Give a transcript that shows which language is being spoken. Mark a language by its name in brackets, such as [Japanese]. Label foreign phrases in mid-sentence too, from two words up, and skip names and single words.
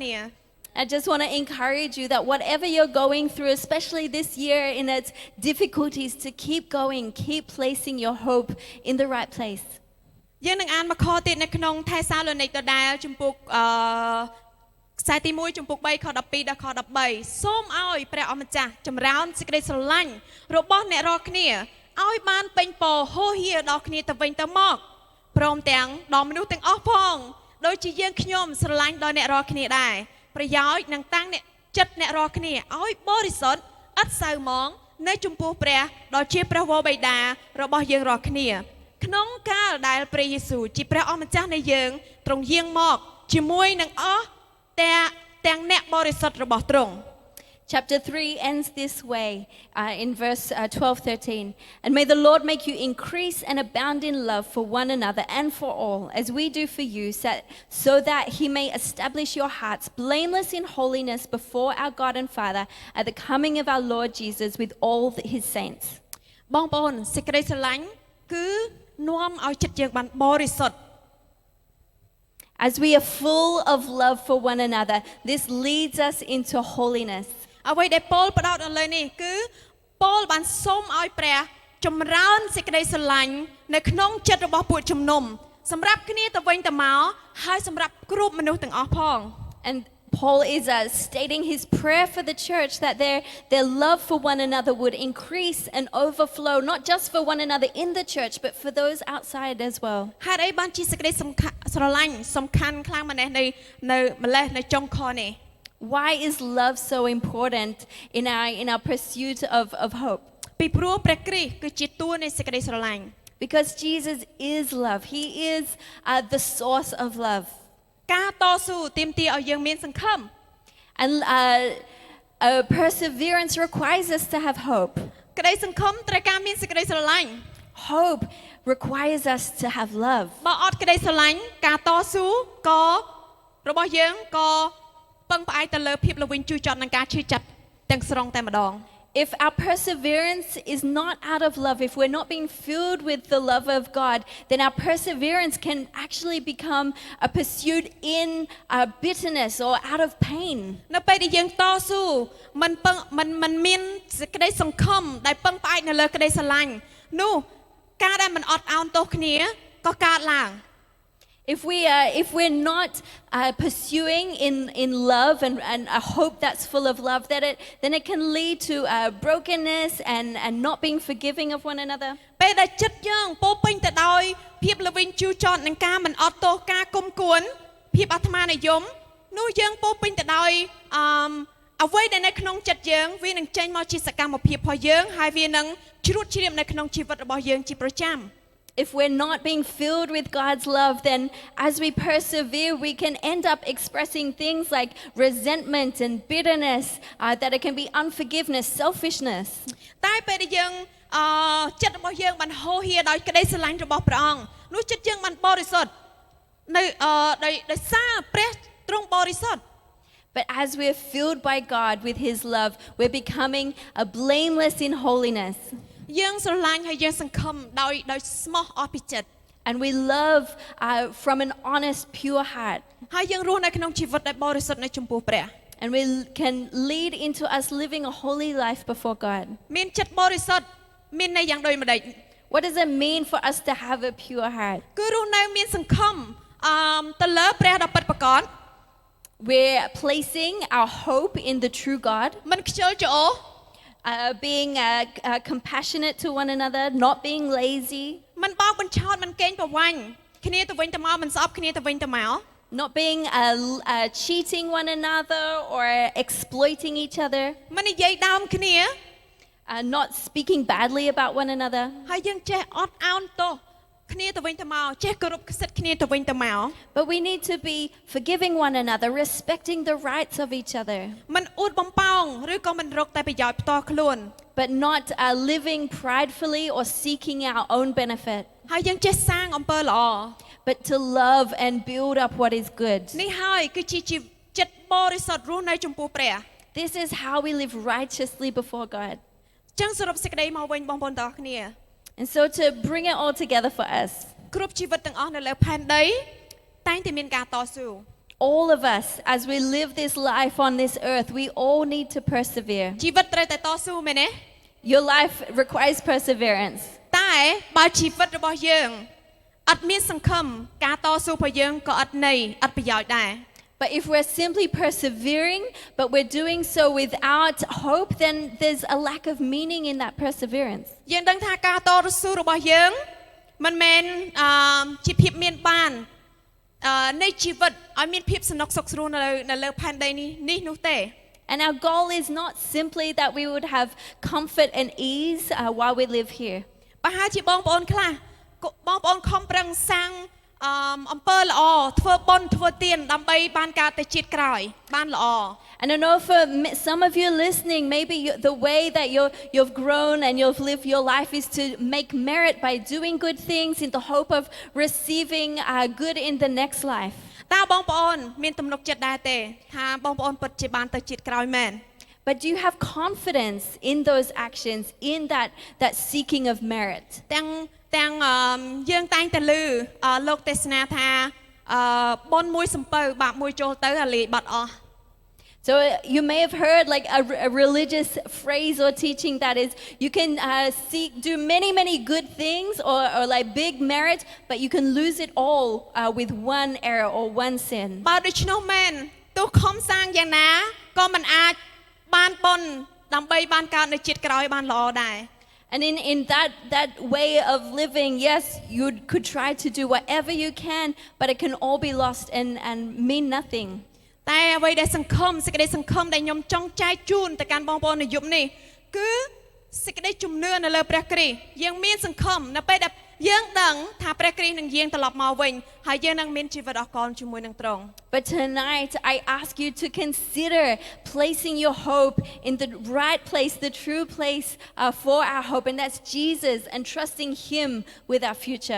[English] I just want to encourage you that whatever you're going through, especially this year in its difficulties, to keep going, keep placing your hope in the right place. [Khmer] យើងនឹងអានមកខទៀតនៅក្នុងថេសាឡូនីកដដែលជំពូកខ្សែទី1ជំពូក3ខ12ដល់ខ13សូមឲ្យព្រះអម្ចាស់ចម្រើនសេចក្តីស្រ ឡាញ់របស់អ្នករាល់គ្នាឲ្យបានពេញពរហូរហៀដល់គ្នាទៅវិញទៅមកព្រមទាំងដល់មនុស្សទាំងអស់ផងដូចជាយើងខ្ញុំស្រឡាញ់ដល់អ្នករាល់គ្នាដែរ ប្រយោជន៍នឹងតាំងអ្នកចិត្តអ្នករាល់គ្នាឲ្យបរិសុទ្ធឥតសៅមងនៅចំពោះព្រះដ៏ជាព្រះវរបិតារបស់យើងរាល់គ្នាក្នុងកាលដែលព្រះយេស៊ូវជាព្រះអម្ចាស់នៃយើងទ្រង់យាងមកជាមួយនឹងអស់ទាំងអ្នកបរិសុទ្ធរបស់ទ្រង់ [English] Chapter 3 ends this way in verse 12-13. And may the Lord make you increase and abound in love for one another and for all, as we do for you, so that He may establish your hearts blameless in holiness before our God and Father at the coming of our Lord Jesus with all His saints. [Khmer] បងប្អូនសេចក្តីស្រឡាញ់គឺនាំឲ្យចិត្តយើងបានបរិសុទ្ធ [English] As we are full of love for one another, this leads us into holiness. [Khmer] អ្វីដែលប៉ូលផ្ដោតនៅលើនេះគឺប៉ូលបានសូមឲ្យព្រះចម្រើនសេចក្តីស្រឡាញ់នៅក្នុងចិត្តរបស់ពួកជំនុំសម្រាប់គ្នាទៅវិញទៅមកហើយសម្រាប់គ្រប់មនុស្សទាំងអស់ផង [English] Paul is stating his prayer for the church that their love for one another would increase and overflow, not just for one another in the church, but for those outside as well. [Khmer] ហេតុអីបានជាសេចក្តីស្រឡាញ់សំខាន់ខ្លាំងម្នេះនៅម្លេះនៅចុងខនេះ [English] Why is love so important in our pursuit of hope? [Khmer] ពីព្រោះព្រះគ្រីស្ទគឺជាតួនៃសេចក្តីស្រឡាញ់ [English] Because Jesus is love. He is the source of love. [Khmer] ការតស៊ូទាមទារឲ្យយើងមានសង្ឃឹម [English] And perseverance requires us to have hope. [Khmer] ក្តីសង្ឃឹមត្រូវការមានសេចក្តីស្រឡាញ់ [English] Hope requires us to have love. [Khmer] បើអត់ក្តីស្រឡាញ់ការតស៊ូក៏របស់យើងក៏ពឹងផ្អែកទៅលើភាពល្វីងជូរចត់នឹងការឈឺចាប់ទាំងស្រុងតែម្ដង [English] If our perseverance is not out of love, if we're not being filled with the love of God, then our perseverance can actually become a pursuit in bitterness or out of pain. [Khmer] នៅពេលដែលយើងតស៊ូมันមានសេចក្តីសង្ឃឹមដែលពឹងផ្អែកនៅលើក្តីស្រឡាញ់នោះការដែលมันអត់ឱនទោសគ្នាក៏កើតឡើង [English] If we're not pursuing in love and a hope that's full of love, then it can lead to brokenness and not being forgiving of one another. [Khmer] ពេលដែលចិត្តយើងពោពេញទៅដោយភាពល្វីងជូរចត់នឹងការមិនអត់ទោសការគុំគួនភាពអាត្មានិយមនោះយើងពោពេញទៅដោយអ្វីដែលនៅក្នុងចិត្តយើងវានឹងចេញមកជាសកម្មភាពរបស់យើងហើយវានឹងជ្រួតជ្រាបនៅក្នុងជីវិតរបស់យើងជាប្រចាំ [English] If we're not being filled with God's love, then as we persevere, we can end up expressing things like resentment and bitterness, that it can be unforgiveness, selfishness. [Khmer] តែពេលដែលយើងចិត្តរបស់យើងបានហូរហៀរដោយក្តីស្រឡាញ់របស់ព្រះអង្គនោះចិត្តយើងបានបរិសុទ្ធនៅដោយសារព្រះទ្រង់បរិសុទ្ធ [English] But as we're filled by God with His love, we're becoming blameless in holiness. [Khmer] យើងស្រឡាញ់ហើយយើងសង្ឃឹមដោយស្មោះអស់ពីចិត្ត [English] And we love from an honest, pure heart. [Khmer] ហើយយើងរស់នៅក្នុងជីវិតដែលបរិសុទ្ធនៅចំពោះព្រះ [English] And we can lead into us living a holy life before God. [Khmer] មានចិត្តបរិសុទ្ធមានន័យយ៉ាងដូចម្ដេច [English] What does it mean for us to have a pure heart? [Khmer] គឺរស់នៅមានសង្ឃឹមទៅលើព្រះដ៏ពិតប្រាកដ [English] We're placing our hope in the true God. [Khmer] មិនខ្ជិលច្អូស [English] Being compassionate to one another, not being lazy, [Khmer] មិនបោកបញ្ឆោតមិនកេងប្រវ័ញ្ចគ្នាទៅវិញទៅមកមិនស្អប់គ្នាទៅវិញទៅមក [English] not being cheating one another or exploiting each other, [Khmer] មិននិយាយដើមគ្នា [English] not speaking badly about one another. [Khmer] ហើយយើងចេះអត់ឱនទោសគ្នាទៅវិញទៅមកចេះគោរពសិទ្ធិគ្នាទៅវិញទៅមក [English] But we need to be forgiving one another, respecting the rights of each other, [Khmer] មិនអួតបំប៉ោងឬក៏មិនរកតែប្រយោជន៍ផ្ទាល់ខ្លួន [English] but not living pridefully or seeking our own benefit, [Khmer] ហើយយើងចេះសាងអំពើល្អ [English] but to love and build up what is good. [Khmer] នេះហើយគឺជាចិត្តបរិសុទ្ធរស់នៅចំពោះព្រះ [English] This is how we live righteously before God. [Khmer] ចឹងសរុបសេចក្តីមកវិញបងប្អូនទាំងអស់គ្នា [English] And so to bring it all together for us, [Khmer] គ្រប់ជីវិតទាំងអស់នៅលើផែនដីតែងតែមានការតស៊ូ [English] all of us, as we live this life on this earth, we all need to persevere. [Khmer] ជីវិតត្រូវតែតស៊ូមែនទេ [English] Your life requires perseverance. [Khmer] តែបើជីវិតរបស់យើងអត់មានសង្ឃឹមការតស៊ូរបស់យើងក៏អត់ន័យអត់ប្រយោជន៍ដែរ [English] But if we're simply persevering, but we're doing so without hope, then there's a lack of meaning in that perseverance. [Khmer] យើងដឹងថាការតស៊ូរបស់យើងមិនមែនជាភាពមានបាននៃជីវិតឲ្យមានភាពសនុកសុខស្រួលនៅលើផែនដីនេះនោះទេ [English] And our goal is not simply that we would have comfort and ease while we live here. [Khmer] ប្រហែលជាបងប្អូនខ្លះបងប្អូនខំប្រឹងសាងអំពើល្អធ្វើបុណ្យធ្វើទានដើម្បីបានការទៅជាតិក្រោយបានល្អ [English] And I know for some of you listening, maybe the way that you've grown and you've lived your life is to make merit by doing good things in the hope of receiving good in the next life. [Khmer] តើបងប្អូនមានទំនុកចិត្តដែរទេថាបងប្អូនពិតជាបានទៅជាតិក្រោយមែន [English] But do you have confidence in those actions, in that seeking of merit? [Khmer] ទាំងយើងតែងតែឮលោកទេសនាថាបុណ្យមួយសំពៅបាបមួយចូលទៅអាលាយបាត់អស់ [English] So you may have heard like a religious phrase or teaching that is you can do many good things or like big merit, but you can lose it all with one error or one sin. [Khmer] បើដូច្នោះមែនទោះខំសាងយ៉ាងណាក៏មិនអាចបានបុណ្យដើម្បីបានកើតនៅជាតិក្រោយបានល្អដែរ [English] And in that way of living, yes, you could try to do whatever you can, but it can all be lost and mean nothing. [Khmer] តែអ្វីដែលសង្ឃឹមសេចក្តីសង្ឃឹមដែលខ្ញុំចង់ចែកជូនទៅកាន់បងប្អូននៅយប់នេះគឺសេចក្តីជំនឿនៅលើព្រះគ្រីស្ទយើងមានសង្ឃឹមនៅពេលដែលយើងដឹងថាព្រះគ្រីស្ទនឹងយាងត្រឡប់មកវិញហើយយើងនឹងមានជីវិតអស់កលជាមួយនឹងទ្រង់ [English] But tonight, I ask you to consider placing your hope in the right place, the true place for our hope, and that's Jesus, and trusting Him with our future.